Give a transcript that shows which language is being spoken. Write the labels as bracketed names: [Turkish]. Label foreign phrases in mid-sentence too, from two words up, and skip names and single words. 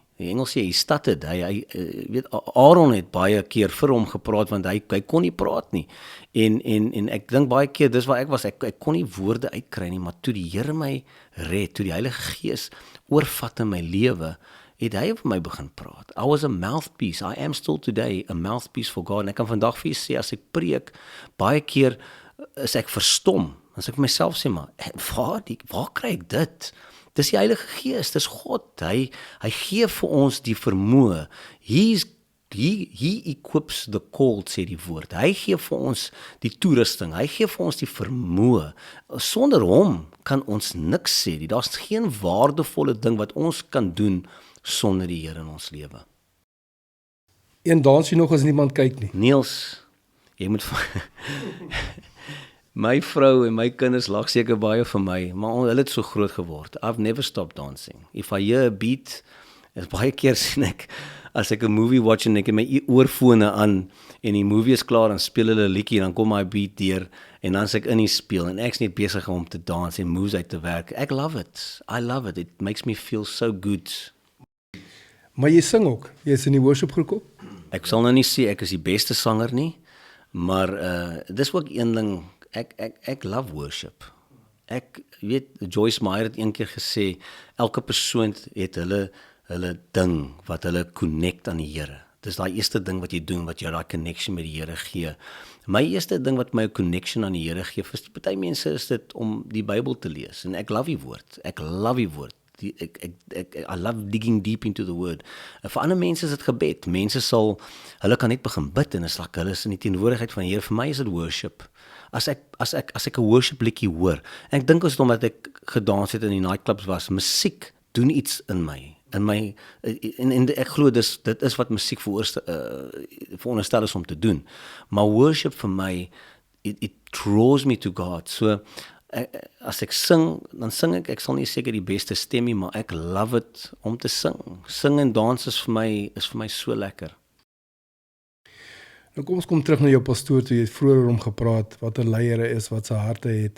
[Afrikaans] Die Engels sê, hy stuttered. Hy weet, Aaron het baie keer vir hom gepraat, want hy kon nie praat nie. En ek dink baie keer, dis waar ek was, ek kon nie woorde uitkry nie, maar toe die Here my red, toe die Heilige Gees oorvat in my lewe, het hy vir my begin praat. [English] I was a mouthpiece. I am still today a mouthpiece for God. [Afrikaans] En ek kan vandag vir julle sê, as ek preek, baie keer is ek verstom. As ek vir myself sê, maar waar kry ek dit? Dis die Heilige Gees, dis God. Hy gee vir ons die vermoë. [English] He equips the called, [Afrikaans] sê die woord. Hy gee vir ons die toerusting. Hy gee vir ons die vermoë. Sonder hom kan ons niks sê. Daar's geen waardevolle ding wat ons kan doen sonder die Here in ons lewe. Een dans jy nog as niemand kyk nie. Niels, jy moet my vrou en my kinders lag seker baie vir my, maar hulle het so groot geword. [English] I've never stopped dancing. If I hear a beat, [Afrikaans] is baie keer sien ek, as ek 'n [English] movie watch [Afrikaans] en ek het my oorfone aan, en die movie is klaar, en speel hulle 'n liedjie, dan kom my beat deur, en dan is ek in die speel, en ek's net besig om te dans en moves uit te werk. [English] Ek love it. I love it. It makes me feel so good. [Afrikaans] Maar jy sing ook. Jy is in die worship groep ook. Ek sal nou nie sê ek is die beste sanger nie, maar dis ook een ding. Ek love worship. Ek weet, Joyce Meyer het een keer gesê, elke persoon het hulle ding wat hulle connect aan die Here. Dis daai eerste ding wat jy doen, wat jou daai connection met die Here gee. My eerste ding wat my 'n connection aan die Here gee, vir party mense is dit om die Bybel te lees, en ek love die woord. Ek love die woord. [English] I love digging deep into the word. [Afrikaans] Vir ander mense is dit gebed. Mense hulle kan net begin bid, en is like hulle is in die teenwoordigheid van die Here. Vir my is dit worship. As ek 'n worship liedjie hoor, en ek dink ons omdat ek gedans het in die nightclubs was, musiek doen iets in my. En ek glo dit is wat musiek veronderstel is om te doen. Maar worship vir my, [English] it draws me to God. [Afrikaans] So as ek sing, dan sing ek sal nie seker die beste stem nie, maar ek love it om te sing. Sing en dans is vir my so lekker. Nou kom ons kom terug na jou pastoor, toe jy het vroeër oor hom gepraat, wat 'n leier hy is, wat sy harte het.